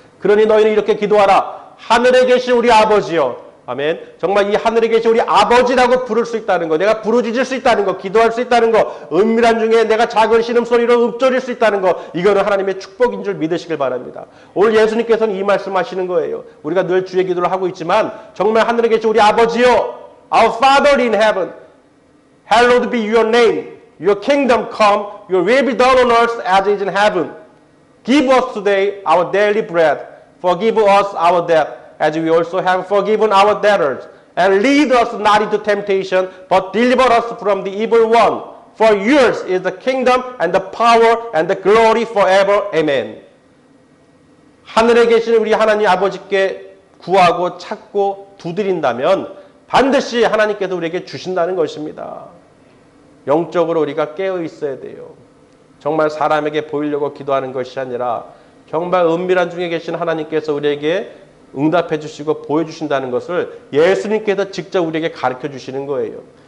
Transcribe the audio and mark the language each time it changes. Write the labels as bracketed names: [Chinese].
[Korean] 그러니 너희는 이렇게 기도하라. 하늘에 계신 우리 아버지여. 아멘. 정말 이 하늘에 계신 우리 아버지라고 부를 수 있다는 거, 내가 부르짖을 수 있다는 거, 기도할 수 있다는 거, 은밀한 중에 내가 작은 신음소리로 읊조릴 수 있다는 거, 이거는 하나님의 축복인 줄 믿으시길 바랍니다. 오늘 예수님께서는 이 말씀하시는 거예요. 우리가 늘 주의 기도를 하고 있지만 정말 하늘에 계신 우리 아버지여, [English] Our Father in heaven, hallowed be your name, your kingdom come, your will be done on earth as it is in heaven. Give us today our daily bread, forgive us our debt, as we also have forgiven our debtors. And lead us not into temptation, but deliver us from the evil one. For yours is the kingdom and the power and the glory forever. Amen. [Korean] 하늘에 계신 우리 하나님 아버지께 구하고 찾고 두드린다면 반드시 하나님께서 우리에게 주신다는 것입니다. 영적으로 우리가 깨어 있어야 돼요. 정말 사람에게 보이려고 기도하는 것이 아니라 정말 은밀한 중에 계신 하나님께서 우리에게 응답해 주시고 보여주신다는 것을 예수님께서 직접 우리에게 가르쳐 주시는 거예요.